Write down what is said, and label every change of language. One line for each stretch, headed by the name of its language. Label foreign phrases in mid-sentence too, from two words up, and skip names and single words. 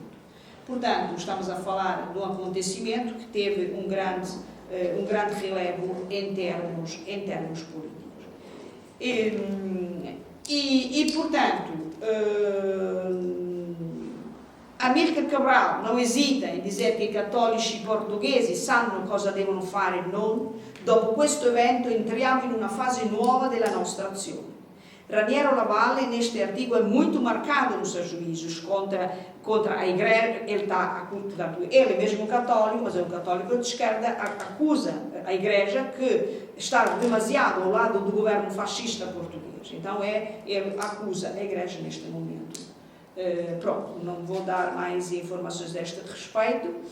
Portuguese: Portanto, estamos a falar de um acontecimento que teve um grande relevo em termos políticos. Portanto, Amílcar Cabral não hesita em dizer
Italian: che i cattolici portoghesi sanno cosa devono fare e non. Dopo questo evento entriamo in una fase nuova della nostra azione.
Portuguese: Raniero Lavalle, neste artigo, é muito marcado nos seus juízos contra a Igreja. Ele é mesmo católico, mas é um católico de esquerda, acusa a Igreja que está demasiado ao lado do governo fascista português. Então, ele acusa a Igreja neste momento. Pronto, não vou dar mais informações a este respeito.